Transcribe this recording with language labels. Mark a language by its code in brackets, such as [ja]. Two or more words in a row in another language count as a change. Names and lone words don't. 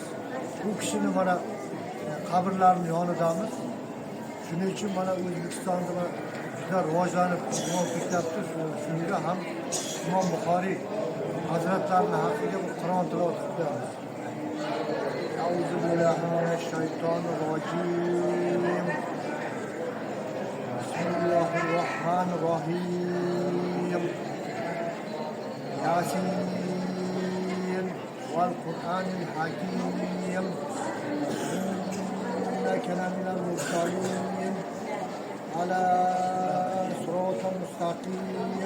[uz] Bu kishini mana qabrlarining yonidamiz. Shuning uchun mana O'zbekistonda juda rivojlanib ketyapti. Shunga ham Imom Buxoriy hazratlarining haqqiga Qur'on tilovat qilamiz. [ar] أعوذ بالله من الشيطان الرجيم. Bismillahirrohmanirrohim. يس والقرآن الحكيم. إنك لمن المرسلين على صراط مستقيم